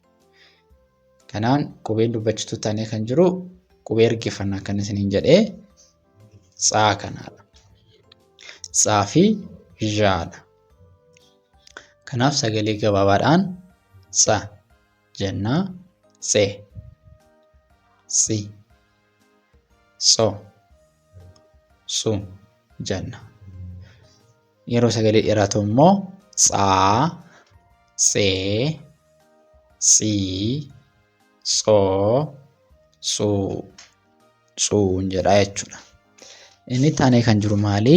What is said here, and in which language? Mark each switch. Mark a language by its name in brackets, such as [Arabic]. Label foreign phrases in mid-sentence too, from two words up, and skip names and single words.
[Oromo] Kanaan qubeen dubbachituu taanee kan jiru qubee hirkifannaa kan isiniin jedhee tsaa kanaadha. Tsaa fi zhaadha. Kanaaf sagalee gabaabaadhaan tsa jennaa tsee, tsi, tso, tsu jenna. Yeroo sagalee dheeraa ta'u immoo tsaa, tsee, tsii, tsoo, tsuu, tsuun jedha jechuudha. Inni taanee kan jiru maali?